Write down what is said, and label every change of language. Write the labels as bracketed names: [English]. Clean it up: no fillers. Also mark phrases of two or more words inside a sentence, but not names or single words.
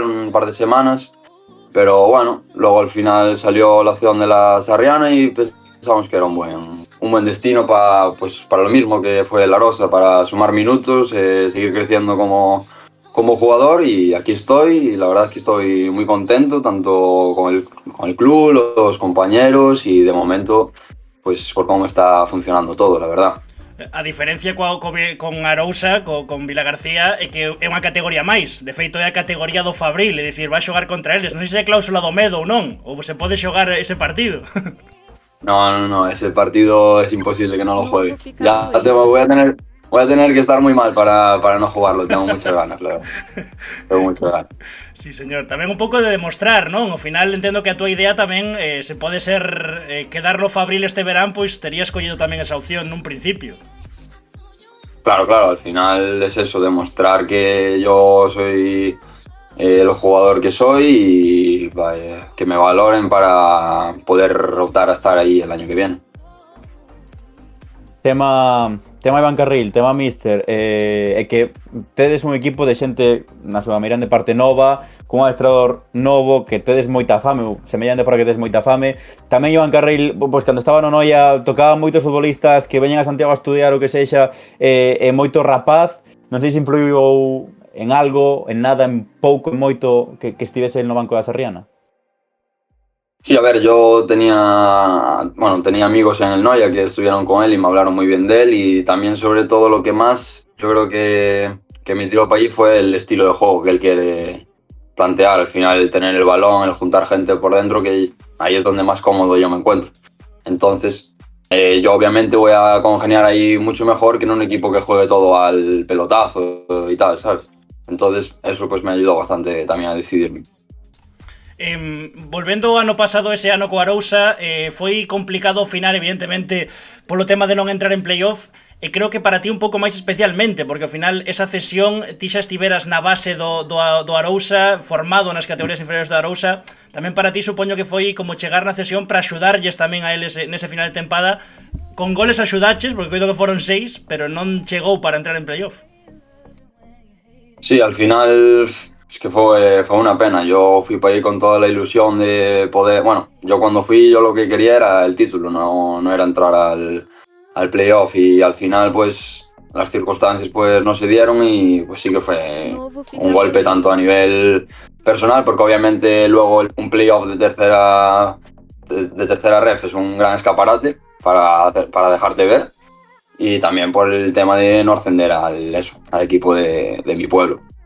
[Spanish] un par de semanas, pero bueno, luego al final salió la opción de la Sarriana y pensamos que era un buen destino para lo mismo que fue la Rosa, para sumar minutos, seguir creciendo como jugador, y aquí estoy y la verdad es que estoy muy contento tanto con el club, los compañeros y de momento pues por cómo está funcionando todo, la verdad. [Galician] A diferencia con Arousa, con Vilagarcía, é que é unha categoría máis. De feito, é a categoría do Fabril, é dicir, vai xogar contra eles. Non sei se é cláusula do medo ou non, ou se pode xogar ese partido. [Spanish] No, ese partido es imposible que no lo juegue. Ya voy a tener que estar muy mal para no jugarlo, tengo muchas ganas, claro. Tengo muchas ganas. Sí, señor. [Galician] Tamén un pouco de demostrar, non? Ao final entendo que a túa idea tamén se pode ser quedar no Fabril este verán, pois terías collido tamén esa opción nun principio. [Spanish] Claro, al final es eso, demostrar que yo soy el jugador que soy y que me valoren para poder optar a estar ahí el año que viene. [Galician] Tema Iván Carril, tema Míster, é que tedes un equipo de xente na súa mirande parte nova, cun adestrador novo, que tedes moita fame, semellante para que tedes moita fame. Tamén Iván Carril, pois cando estaba no Noia, tocaba moitos futbolistas que veñen a Santiago a estudiar o que sexa, e moito rapaz. Non sei se influiu en algo, en nada, en pouco, en moito, que estivese no banco da Sarriana. [Spanish] Sí, a ver, yo tenía amigos en el Noia que estuvieron con él y me hablaron muy bien de él, y también sobre todo lo que más yo creo que me tiró para allí fue el estilo de juego que él quiere plantear. Al final, el tener el balón, el juntar gente por dentro, que ahí es donde más cómodo yo me encuentro. Entonces, yo obviamente voy a congeniar ahí mucho mejor que en un equipo que juegue todo al pelotazo y tal, ¿sabes? Entonces, eso pues me ayudó bastante también a decidirme. [Galician] Volvendo ao ano pasado, ese ano co Arousa, foi complicado ao final, evidentemente, polo tema de non entrar en playoff, e creo que para ti un pouco máis especialmente, porque ao final esa cesión, ti xa estiveras na base do Arousa, formado nas categorías inferiores do Arousa, tamén para ti supoño que foi como chegar na cesión para axudarlles tamén a eles nese final de tempada. Con goles axudaches, porque coido que foron 6, pero non chegou para entrar en playoff. [Spanish] Sí, al final es que fue una pena. Yo fui para ahí con toda la ilusión de poder... Bueno, yo cuando fui, yo lo que quería era el título, no era entrar al playoff, y al final pues las circunstancias pues no se dieron, y pues sí que fue un golpe tanto a nivel personal, porque obviamente luego un playoff de tercera ref es un gran escaparate para dejarte ver, y también por el tema de no ascender al equipo de mi pueblo.